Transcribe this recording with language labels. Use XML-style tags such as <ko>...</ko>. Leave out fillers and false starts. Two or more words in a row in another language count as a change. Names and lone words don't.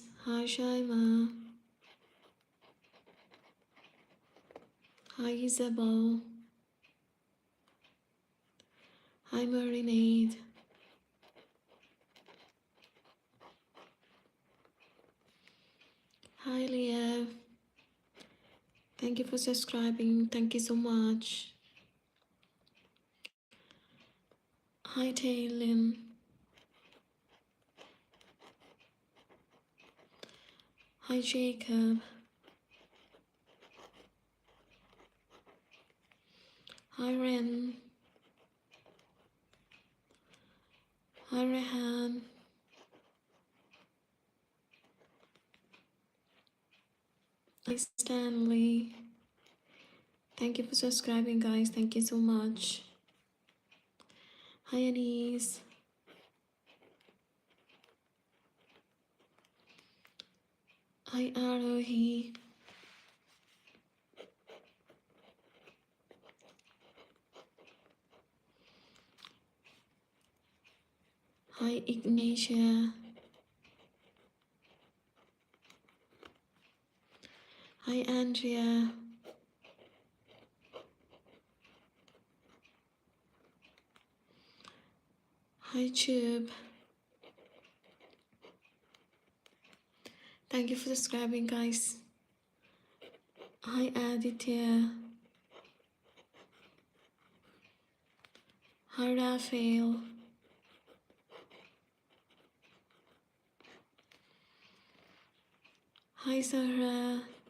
<en>Hi Shaima. Hi Isabel. Hi Marinade. Hi Leah. Thank you for subscribing. Thank you so much. Hi Taylin. Hi Jacob. Hi Ren. Hi Rehan. Hi Stanley. Thank you for subscribing, guys. Thank you so much. Hi Anise. Hi Arohi. Hi Ignatia. Hi Andrea. Hi Tube. Thank you for subscribing, guys. Hi Aditya. Hi Raphael. Hi Zahra.</en>